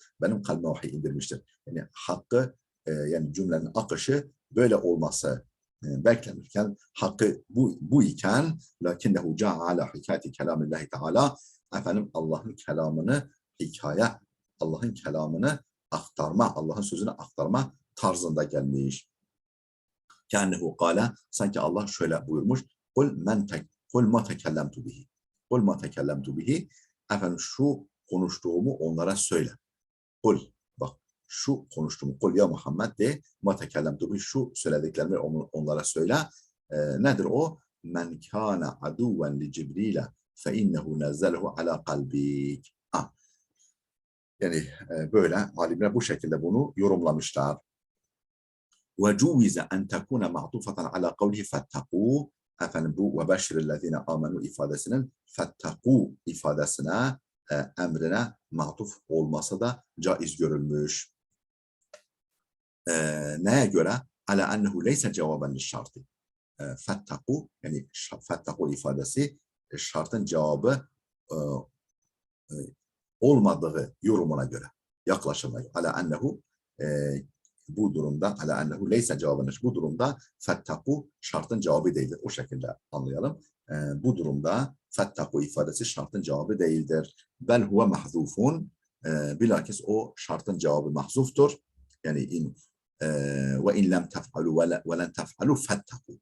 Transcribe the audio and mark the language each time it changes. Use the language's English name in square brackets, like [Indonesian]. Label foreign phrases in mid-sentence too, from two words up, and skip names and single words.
[Turkish] Benim kalbime vahiy indirmiştir. Yani hakkı, yani cümlenin akışı böyle olması beklenirken, hakkı bu iken, [Arabic] لكنه جاء على حكاية كلام الله تعالى, [Turkish] efendim Allah'ın kelamını Allah'ın kelamını aktarma, Allah'ın sözünü aktarma tarzında gelmiş. [Arabic] كأنه قال, [Turkish] sanki Allah şöyle buyurmuş. [Arabic] قل ما تكلمت به قل ما تكلمت به. [Turkish] Efendim şu konuştuğumu onlara söyle. Kul, bak, şu konuştuğumu, [Arabic] قل يا محمد [Turkish] de, [Arabic] ما تكلمت به, [Turkish] şu söylediklerimi onlara söyle. Nedir o? [Arabic] من كان عدوا لجبريل فإنه نزله على قلبك. [Turkish] Yani böyle alimler bu şekilde bunu yorumlamışlar. [Arabic] وَجُوِزَ أَنْ تَكُونَ مَعْطُوفَةً عَلَى قَوْلِهِ فَاتَّقُوا. [Turkish] Efendim bu [Arabic] وَبَشِّرِ الَّذ۪ينَ آمَنُوا [Turkish] ifadesinin فَاتَّقُوا ifadesine, emrine matuf olması da caiz görülmüş. Neye göre? [Arabic] عَلَى أَنَّهُ لَيْسَ جَوَابًا لِلشَّرْطِ. [Turkish] فَاتَّقُوا, yani فَاتَّقُوا ifadesi şartın cevabı olmadığı yorumuna göre, yaklaşımına göre. [Arabic] عَلَى أَنَّهُ, [Turkish] bu durumda [Arabic] على أنه ليس [Turkish] cevabını, bu durumda fettaku şartın cevabı değildir. O şekilde anlayalım. Bu durumda fettaku ifadesi şartın cevabı değildir. [Arabic] بل هو محذوف. [Turkish] Bilakis o şartın cevabı mahzuftur. Yani [Arabic] وإن لم تفعلوا ولن تفعلوا فاتقوا.